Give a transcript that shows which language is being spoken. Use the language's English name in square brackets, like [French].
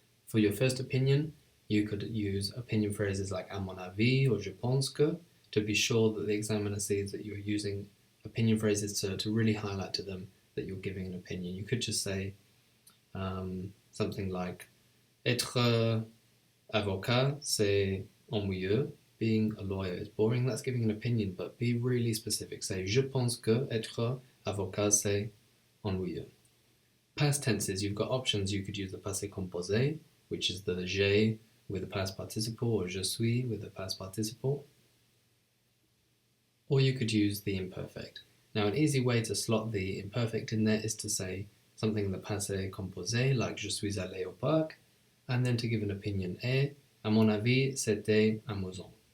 [English] For your first opinion, you could use opinion phrases like [French] à mon avis [English] or [French] je pense que [English] to be sure that the examiner sees that you're using opinion phrases to really highlight to them that you're giving an opinion. You could just say something like [French] être avocat, c'est ennuyeux. [English] Being a lawyer is boring. That's giving an opinion, but be really specific. Say [French] je pense que être avocat, c'est ennuyeux. [English] Past tenses, you've got options. You could use the passé composé, which is the j'ai with the past participle, or je suis with the past participle. Or you could use the imperfect. Now, an easy way to slot the imperfect in there is to say something in the passé composé, like [French] je suis allé au parc, [English] and then to give an opinion [French] à mon avis, c'était amusant.